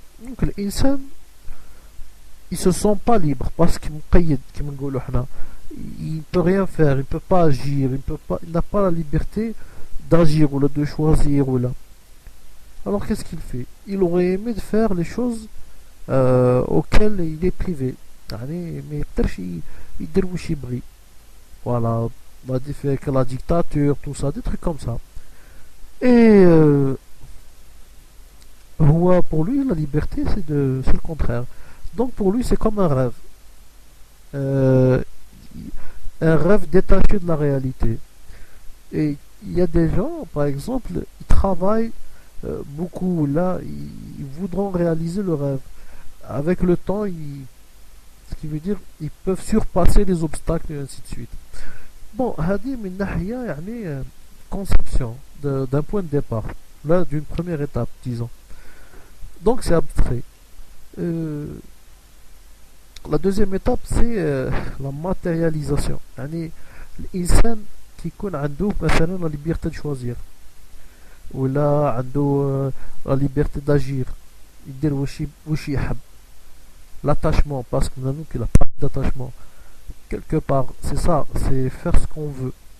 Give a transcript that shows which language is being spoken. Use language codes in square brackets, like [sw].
[fr] Donc l'insan, il se sent pas libre parce qu'il [ar] مقيد كما نقولوا حنا. [fr] Il peut rien faire, il peut pas agir, il n'a pas la liberté d'agir ou de choisir ou là. Alors qu'est-ce qu'il fait? Il aurait aimé de faire les choses auxquelles il est privé. [ar] يعني ما يقدرش يدير واش يبغي. [fr] Voilà, la dictature, tout ça, des trucs comme ça. Et pour lui, la liberté, c'est le contraire. Donc pour lui, c'est comme un rêve. Euh, un rêve détaché de la réalité. Et il y a des gens, par exemple, ils travaillent beaucoup là, ils voudront réaliser le rêve. Avec le temps, ce qui veut dire ils peuvent surpasser les obstacles et ainsi de suite. Bon, [ar] هذه من ناحية يعني [fr] conception d'un point de départ, là d'une première étape, disons. Donc c'est abstrait. La deuxième étape c'est la matérialisation. [ar] يعني الإنسان كيكون عنده مثلا [fr] la liberté de choisir [ar] ولا عنده [fr] la liberté d'agir [ar] يدير واش يحب. [fr] L'attachement, parce que nous qu'il a pas d'attachement quelque part, c'est ça, c'est faire ce qu'on veut.